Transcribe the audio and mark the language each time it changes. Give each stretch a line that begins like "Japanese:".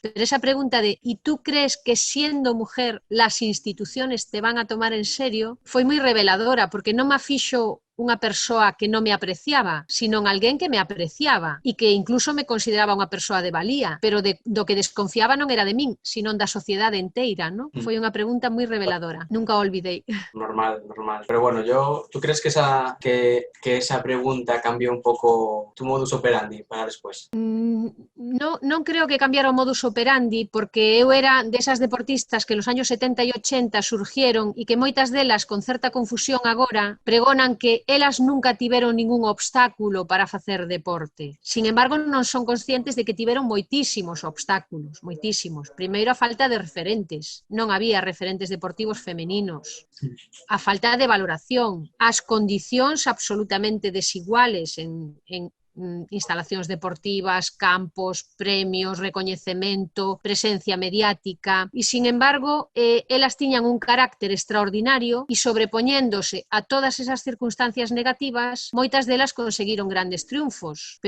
Spanish: Pero esa pregunta de ¿y tú crees que siendo mujer las instituciones te van a tomar en serio?
Galician: Foi moi reveladora, porque non me fixo unha persoa que non me apreciaba, sino alguén que me apreciaba e que incluso me consideraba unha persoa de valía, pero do que desconfiaba non era de min, sino da sociedade inteira, ¿no? Foi unha pregunta moi reveladora, nunca o olvidei. Normal.
Spanish: Pero bueno, ¿tú crees que esa pregunta cambió un poco tu modus operandi para después?
Galician: Non creo que cambiara o modus operandi, porque eu era desas deportistas que nos años 70 e 80 surgieron e que moitas delas, con certa confusión agora, pregonan que elas nunca tiveron ningún obstáculo para facer deporte. Sin embargo, non son conscientes de que tiveron moitísimos obstáculos, moitísimos. Primeiro, a falta de referentes. Non había referentes deportivos femeninos. A falta de valoración. As condicións absolutamente desiguales en instalacións deportivas, campos, premios, recoñecemento, presencia mediática, e, sin embargo, elas tiñan un carácter extraordinario e, sobrepoñéndose a todas esas circunstancias negativas, moitas delas conseguiron grandes triunfos.